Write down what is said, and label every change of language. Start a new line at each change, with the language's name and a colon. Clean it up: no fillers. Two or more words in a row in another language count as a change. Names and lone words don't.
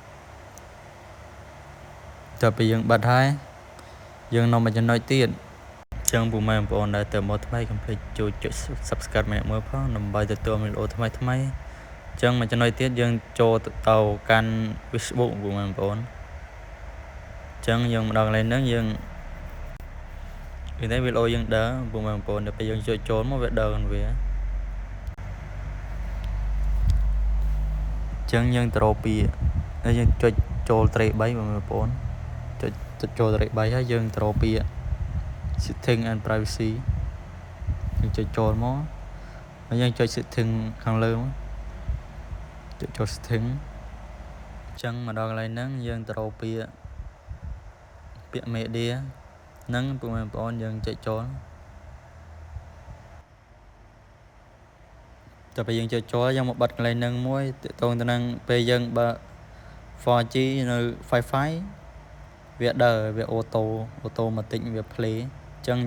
Khmer: តែពេលយើងបិទហើយយើងនៅមួយចំណុចទៀតចឹងបងប្អូនដែលទៅមកថ្មីកុំភ្លេចជួយចុច subscribe ម្នាក់មួយផងដើម្បីទទួលវីដេអូថ្មីចឹងមួយចំណុចទៀតយើងចូលទៅកាន់ Facebook បងប្អូនចឹងយើងម្ដងកន្លែងហ្នឹងយើងតែវីដេអូយើងដើរបងប្អូនដល់ពេលយើងចូលមកវាដើរกันវា ចឹងយើងត្រូវពីហើយយើងចុចចូលត្រេ3បងប្អូនចុចចូលត្រេ3ហើយយើងត្រូវពី
English: setting and privacy
Khmer: យើងចុចចូលមកហើយយើងចុច setting ខាងលើចុចចូល setting ចឹងមកដល់កន្លែងហ្នឹងយើងត្រូវពីពាក្យ media ហ្នឹងបងប្អូនយើងចុចចូល តែពេលយើងចុចចូលយើងមកបិទកន្លែងហ្នឹងមួយតទៅនឹងពេលយើងបើ 4G នៅ Wi-Fi វាដើរវាអូតូម៉ាទិកវា play អញ្ចឹង